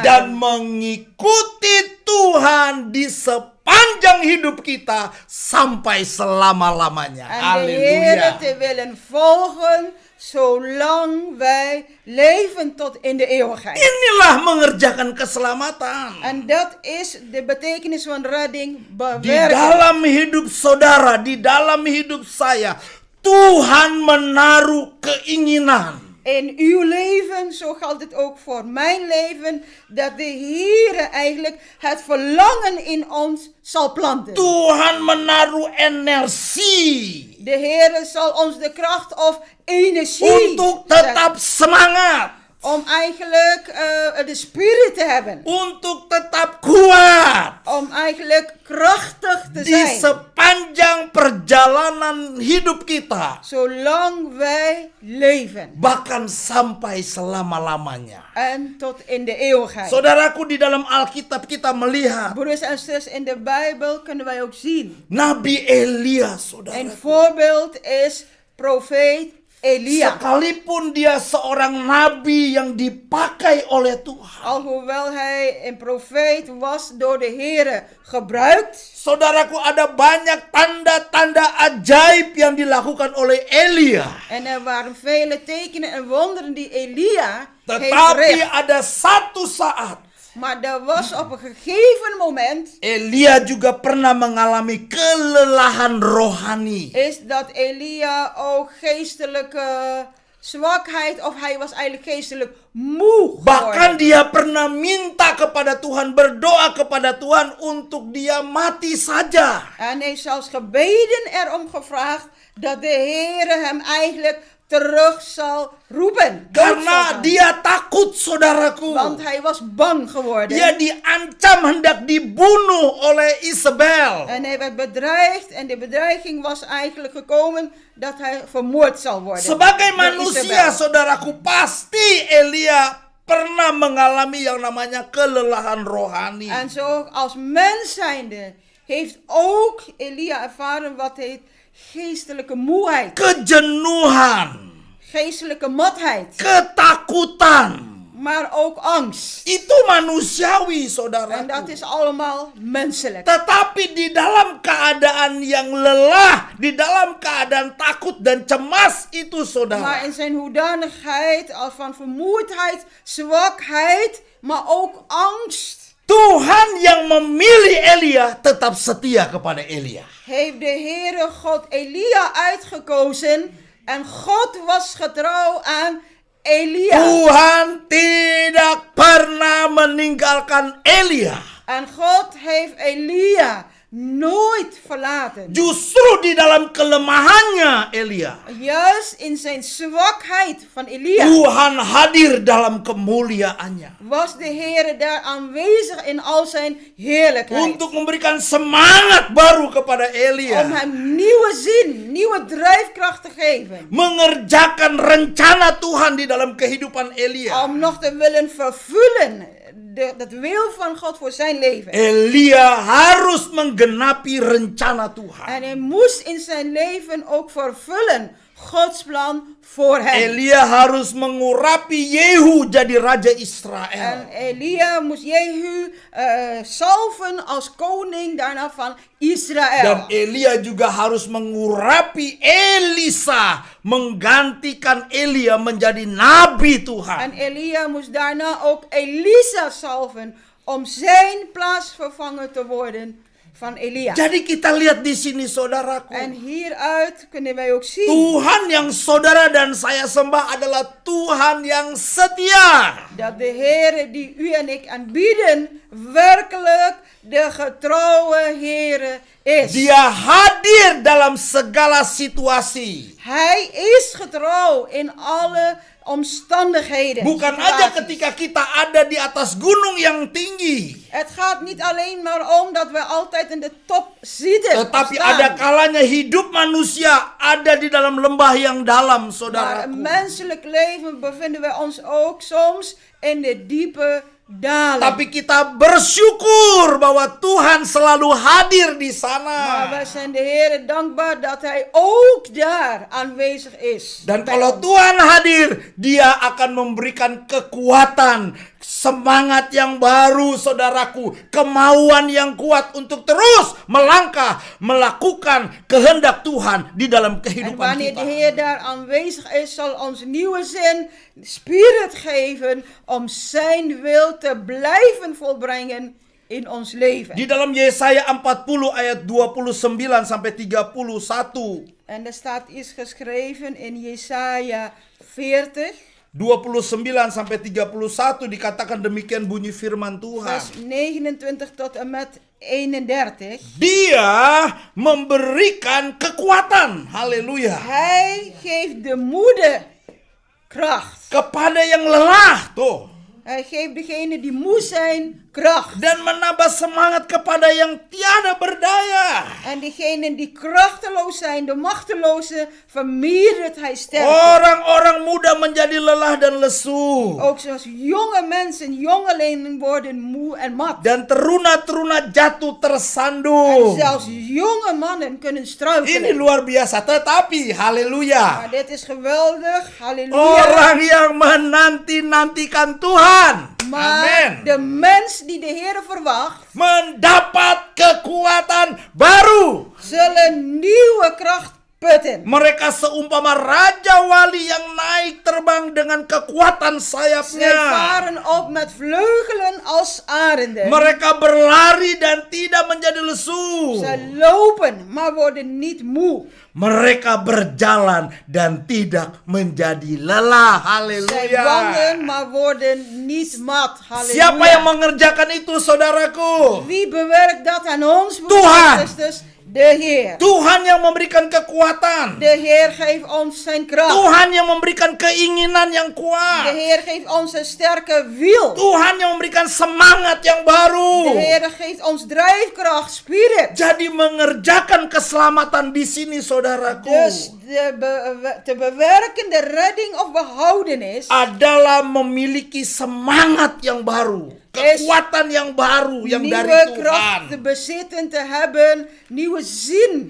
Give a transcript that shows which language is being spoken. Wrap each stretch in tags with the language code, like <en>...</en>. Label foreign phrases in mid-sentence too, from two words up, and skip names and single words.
<id>dan mengikuti Tuhan di sepanjang hidup kita sampai selama-lamanya.</id> <nl>En de Heer</nl> <id>Haleluya.</id> <nl>te willen volgen zolang wij leven tot in de eeuwigheid.</nl> <id>Inilah mengerjakan keselamatan.</id> <nl>En dat is de betekenis van redding</nl> <id>Di</id> <nl>bewerken.</nl> <id>dalam hidup saudara, di dalam hidup saya, Tuhan menaruh keinginan.</id> <nl>In uw leven, zo geldt het ook voor mijn leven, dat de Heer eigenlijk het verlangen in ons zal planten.</nl> <id>Tuhan menaruh energi</id> <nl>De Heer zal ons de kracht of energie</nl> <id>untuk</id> <nl>geven</nl> <id>tetap semangat,</id> <nl>om eigenlijk de spirit te hebben.</nl> <id>untuk tetap kuat</id> <nl>Om eigenlijk krachtig te</nl> <id>di</id> <nl>zijn.</nl> <id>sepanjang perjalanan hidup kita,</id> <nl>Zolang wij leven.</nl> <id>bahkan sampai selama-lamanya.</id> <nl>En tot in de eeuwigheid.</nl> <id>Saudaraku, di dalam Alkitab kita melihat</id> <nl>Broeders en zusters, in de Bijbel kunnen wij ook zien.</nl> <id>Nabi Elia,</id> <nl>Een</nl> <id>saudara.</id> <nl>voorbeeld is profeet Elia.</nl> <id>Sekalipun dia seorang nabi yang dipakai oleh Tuhan,</id> <nl>Alhoewel hij een profeet was door de Heer gebruikt.</nl> <id>saudaraku, ada banyak tanda-tanda ajaib yang dilakukan oleh Elia.</id> <nl>En er waren vele tekenen en wonderen die Elia heeft</nl> <id>Tetapi</id> <nl>verricht.</nl> <id>ada satu saat</id> <nl>Maar er was op een gegeven moment</nl> <id>Elia juga pernah mengalami kelelahan rohani.</id> <nl>is dat Elia ook geestelijke zwakheid, of hij was eigenlijk geestelijk moe</nl> <id>Bahkan</id> <nl>geworden.</nl> <id>dia pernah minta kepada Tuhan, berdoa kepada Tuhan untuk dia mati saja.</id> <nl>En hij heeft zelfs gebeden erom gevraagd dat de Heer hem eigenlijk terug zal roepen. Dood zal</nl> <id>Karena</id> <nl>gaan.</nl> <id>dia takut, saudaraku.</id> <nl>Want hij was bang geworden.</nl> <id>Dia diancam hendak dibunuh oleh Isabel.</id> <nl>En hij werd bedreigd en de bedreiging was eigenlijk gekomen dat hij vermoord zal worden.</nl> <id>Sebagai</id> <nl>door</nl> <id>manusia,</id> <nl>Isabel.</nl> <id>saudaraku, pasti Elia pernah mengalami yang namanya kelelahan rohani.</id> <nl>En zo als mens zijnde heeft ook Elia ervaren wat heet geestelijke moeheid, Kejenuhan, geestelijke matheid,</nl> <id>ketakutan.</id> <nl>maar ook angst.</nl> <id>Itu manusiawi,</id> <nl>En</nl> <id>saudaraku.</id> <nl>dat is allemaal menselijk.</nl> <id>Tetapi di dalam keadaan yang lelah, di dalam keadaan takut dan cemas itu,</id> <nl>Maar</nl> <id>saudara,</id> <nl>in zijn hoedanigheid als van vermoeidheid, zwakheid, maar ook angst,</nl> <id>Tuhan yang memilih Elia tetap setia kepada Elia.</id> <nl>heeft de Heere God Elia uitgekozen en God was getrouw aan Elia.</nl> <id>Tuhan tidak pernah meninggalkan Elia.</id> <nl>En God heeft Elia nooit verlaten.</nl> <id>Justru di dalam kelemahannya Elia,</id> <nl>Juist in zijn zwakheid van Elia</nl> <id>Tuhan hadir dalam kemuliaannya</id> <nl>was de Heere daar aanwezig in al zijn heerlijkheid.</nl> <id>untuk memberikan semangat baru kepada</id> <nl>Om</nl> <id>Elia,</id> <nl>hem nieuwe zin, nieuwe drijfkracht te geven.</nl> <id>mengerjakan rencana Tuhan di dalam kehidupan Elia.</id> <nl>Om nog te willen vervullen dat wil van God voor zijn leven.</nl> <id>Elia harus menggenapi rencana Tuhan.</id> <nl>En hij moest in zijn leven ook vervullen Gods plan voor hem.</nl> <id>Elia harus mengurapi Yehu jadi raja</id> <nl>En</nl> <id>Israel.</id> <nl>Elia moest Jehu salven als koning daarna van Israël.</nl> <id>Dan Elia juga harus mengurapi Elisa, menggantikan Elia menjadi nabi</id> <nl>En</nl> <id>Tuhan.</id> <nl>Elia moest daarna ook Elisa salven om zijn plaatsvervanger te worden van Elia.</nl> <id>Jadi kita lihat di sini, saudaraku,</id> <nl>En hieruit kunnen wij ook zien</nl> <id>Tuhan yang saudara dan saya sembah adalah Tuhan yang setia.</id> <nl>dat de Heere die u en ik aanbieden werkelijk de getrouwe Heere is.</nl> <id>Dia hadir dalam segala situasi.</id> <nl>Hij is getrouw in alle omstandigheden.</nl> <id>Bukan aja</id> <nl>situaties.</nl> <id>ketika kita ada di atas gunung yang tinggi.</id> <nl>Het gaat niet alleen maar om dat we altijd in de top zitten.</nl> <id>Tetapi</id> <nl>staan.</nl> <id>ada kalanya hidup manusia ada di dalam lembah yang dalam,</id> <nl>Maar</nl> <id>saudaraku.</id> <nl>een menselijk leven bevinden we ons ook soms in de diepe dalen.</nl> <id>Tapi kita bersyukur bahwa Tuhan selalu hadir di</id> <nl>Maar</nl> <id>sana.</id> <nl>wij zijn de Heer dankbaar dat Hij ook daar aanwezig is.</nl> <id>Dan</id> <nl>bij</nl> <id>kalau</id> <nl>ons.</nl> <id>Tuhan hadir, Dia akan memberikan kekuatan, semangat yang baru, saudaraku, kemauan yang kuat untuk terus melangkah, melakukan kehendak Tuhan di dalam</id> <nl>En</nl> <id>kehidupan</id> <nl>wanneer</nl> <id>kita.</id> <nl>de Heer daar aanwezig is, zal ons nieuwe zin, spirit geven om zijn wil te blijven volbrengen in ons leven.</nl> <id>Di dalam Yesaya 40 ayat 29 sampai 31.</id> <nl>En er staat iets geschreven in Jesaja 40,</nl> <id>29 sampai 31 dikatakan demikian bunyi firman Tuhan.</id> <nl>vers 29 tot en met 31.</nl> <id>Dia memberikan kekuatan, haleluya,</id> <nl>Hij geeft de moede kracht.</nl> <id>kepada yang lelah, tuh.</id> <nl>Hij geeft degene die moe zijn kracht.</nl> <id>Dan menambah semangat kepada yang tiada berdaya.</id> <nl>En diegenen die krachteloos zijn, de machtelozen, vermeerdert hij sterkte.</nl> <id>Orang-orang muda menjadi lelah dan lesu.</id> <nl>Ook zoals jonge mensen, jongelingen worden moe en mat.</nl> <id>Dan teruna-teruna jatuh</id> <nl>En</nl> <id>tersandung.</id> <nl>zelfs jonge mannen kunnen</nl> <id>Ini</id> <nl>struikelen.</nl> <id>luar biasa, tetapi haleluya,</id> <nl>Maar dit is geweldig, halleluja.</nl> <id>orang yang menanti-nantikan Tuhan,</id> <nl>Maar</nl> <id>amin,</id> <nl>de mens die de Heer verwacht,</nl> <id>mendapat kekuatan baru.</id> <nl>zullen nieuwe kracht putten.</nl> <id>Mereka seumpama raja wali yang naik terbang dengan kekuatan</id> <nl>Zij</nl> <id>sayapnya.</id> <nl>varen op met vleugelen als arenden.</nl> <id>Mereka berlari dan tidak menjadi lesu.</id> <nl>Zij lopen, maar worden niet moe.</nl> <id>Mereka berjalan dan tidak menjadi lelah.</id> <nl>Zij</nl> <id>Haleluya.</id> <nl>wandelen, maar worden niet mat.</nl> <id>Siapa yang</id> <nl>Halleluja.</nl> <id>mengerjakan itu, saudaraku?</id> <nl>Wie bewerkt dat aan ons, broeders</nl> <id>Tuhan.</id> <nl>en zusters? De Heer.</nl> <id>Tuhan yang memberikan kekuatan.</id> <nl>De Heer geeft ons zijn kracht.</nl> <id>Tuhan yang memberikan keinginan yang</id> <nl>De</nl> <id>kuat.</id> <nl>Heer geeft ons een sterke wiel.</nl> <id>Tuhan yang memberikan semangat yang</id> <nl>De</nl> <id>baru.</id> <nl>Heer geeft ons drijfkracht, spirit.</nl> <id>Jadi mengerjakan keselamatan di sini, saudaraku,</id> <nl>Dus te bewerken de redding of behoudenis</nl> <id>adalah memiliki semangat yang baru, kekuatan yang baru yang dari</id> <nl>nieuwe kracht te</nl> <id>Tuhan</id> <nl>bezitten, te hebben, nieuwe zin,</nl>